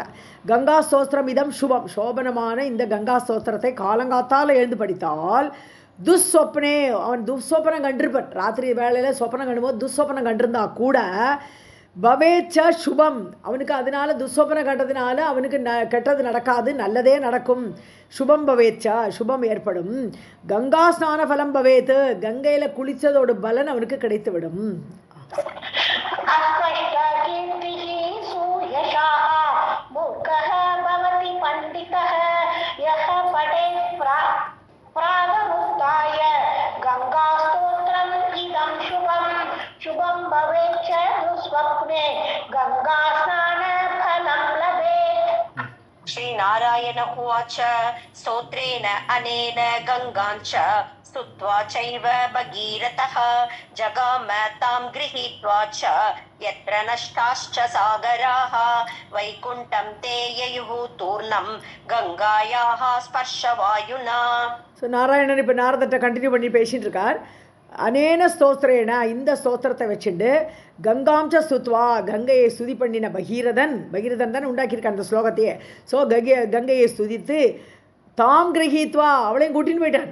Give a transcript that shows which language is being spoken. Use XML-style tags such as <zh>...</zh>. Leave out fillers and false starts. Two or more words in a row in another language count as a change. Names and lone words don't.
<sa>गङ्गा स्तोत्रम् इदं शुभम्,</sa> <ta>சோபனமான இந்த கங்கா ஸ்தோத்திரத்தை காலங்காத்தால் எழுந்து படித்தால் துஸ்வப்னே, அவன் துஸ்வப்பனம் கண்டிருப்பான், ராத்திரி வேளையில் சொப்பனம் கண்டும்போது துஸ்வப்பனம் கண்டிருந்தா கூட</ta> <sa>भवेच्च शुभम्,</sa> <ta>அவனுக்கு அதனால துஸ்வப்பனம் கண்டதுனால அவனுக்கு கெட்டது நடக்காது, நல்லதே நடக்கும்.</ta> <sa>शुभम् भवेच्च,</sa> <ta>சுபம் ஏற்படும்.</ta> <sa>गङ्गा स्नान फलम् भवेत्,</sa> <ta>கங்கையில் குளித்ததோட பலன் அவனுக்கு கிடைத்துவிடும்.</ta> <sa>अस्पष्टकीर्तिः सुयशाः मूर्खः भवति पण्डितः यः पठेत् प्रातरुत्थाय गङ्गास्तोत्रम् इदं शुभं शुभं भवेच्च दुःस्वप्ने गङ्गास्नानफलं लभेत्. श्रीनारायण उवाच स्तोत्रेण अनेन गङ्गाञ्च स्तुत्वा चैव भगीरथः जगाम तां गृहीत्वा च यत्र नष्टाश्च सागराः वैकुण्ठं ते ययुः तूर्णं गङ्गायाः स्पर्शवायुना.</sa> <ta>ஸோ நாராயணன் இப்போ நாரதத்தை கண்டினியூ பண்ணி பேசிகிட்டு இருக்கார்.</ta> <sa>अनेन स्तोत्रेण,</sa> <ta>இந்த ஸ்தோத்திரத்தை வச்சுட்டு</ta> <sa>गङ्गाञ्च स्तुत्वा,</sa> <ta>கங்கையை ஸ்துதி பண்ணின பகீரதன், பகீரதன் தானே உண்டாக்கியிருக்கான் அந்த ஸ்லோகத்தையே. ஸோ கங்கையை ஸ்துதித்து</ta> <sa>तां गृहीत्वा,</sa> <ta>அவளையும் கூட்டின்னு போயிட்டான்.</ta>